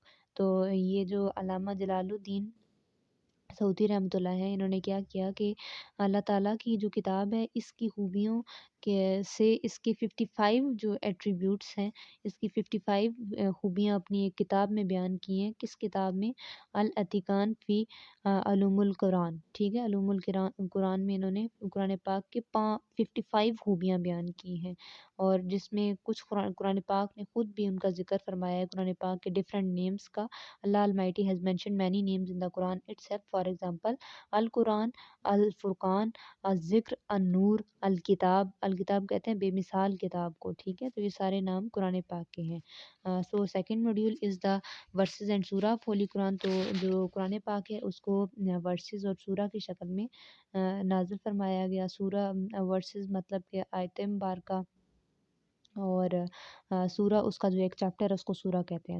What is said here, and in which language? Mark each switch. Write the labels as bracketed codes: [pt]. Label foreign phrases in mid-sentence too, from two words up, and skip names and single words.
[hi] तो ये जो अल्लामा जलालुद्दीन सऊदी रहमतुल्लाह है, इन्होंने क्या किया कि अल्लाह ताला की जो किताब है इसकी खूबियों के से इसके 55 जो एट्रीब्यूट्स हैं, इसकी 55 खूबियाँ अपनी एक किताब में बयान की हैं। किस किताब में? अल अतिकान फ़ी उलूमुल कुरान, ठीक है। उलूमुल कुरान में इन्होंने कुरान पाक के 55 खूबियाँ बयान की हैं, और जिसमें कुछ कुरान पाक ने खुद भी उनका ज़िक्र फरमाया है, कुरान पाक के [en] different names [hi] का। [en] Allah Almighty has mentioned many names in the Quran itself. For example, Al-Quran, Al-Furqan, Al-Zikr, An-Nur, Al-Kitab। [hi] Al-Kitab कहते हैं बेमिसाल किताब को, ठीक है। तो ये सारे नाम कुरान पाक के हैं। [en] So second module is the verses and Surah of Holy Quran. [hi] तो जो कुरान पाक है उसको वर्सेस और सूरा की शक्ल में नाजिल फरमाया गया। सूरा वर्सेस मतलब कि आयत मुबारका, और सूरा उसका जो एक चैप्टर है उसको सूरा कहते हैं।